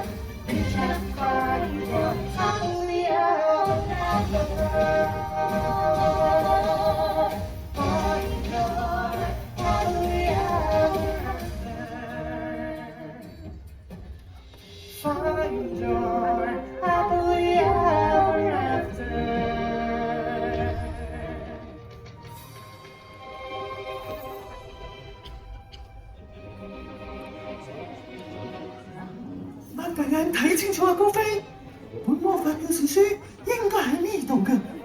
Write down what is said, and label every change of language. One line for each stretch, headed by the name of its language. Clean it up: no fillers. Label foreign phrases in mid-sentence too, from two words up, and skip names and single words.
English: We can find your happily ever after. Find your happily ever after. Find your happily ever after.
Cantonese: 擘大眼睇清楚啊，高飛！本魔法故事書應該喺呢度㗎。